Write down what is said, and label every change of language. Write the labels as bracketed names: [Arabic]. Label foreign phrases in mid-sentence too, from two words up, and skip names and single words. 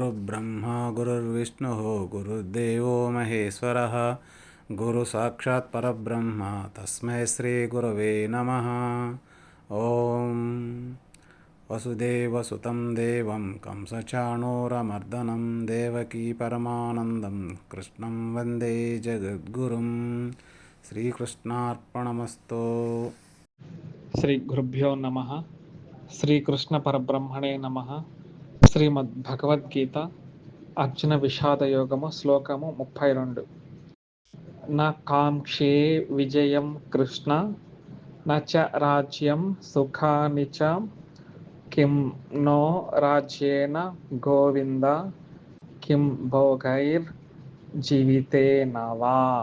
[Sanskrit] गुरुर्ब्रह्मा गुरुर्विष्णुः गुरुर्देवो महेश्वरः गुरुसाक्षात् परब्रह्म तस्मै श्रीगुरवे नमः। ॐ वसुदेवसुतं देवं कंसचाणूरमर्दनं देवकी परमानन्दं कृष्णं वन्दे जगद्गुरुं। श्रीकृष्णार्पणमस्तु। శ్రీ గురుభ్యో నమః. శ్రీకృష్ణ పరబ్రహ్మణే నమః. [Telugu] శ్రీమద్ భగవద్గీత అర్జున విషాద యోగము శ్లోకము 32. [Sanskrit] న కాంక్షే విజయం కృష్ణ నచ రాజ్యం సుఖాని చ కిం నో రాజ్యేన గోవింద కిం భోగైర్ జీవితేన వా.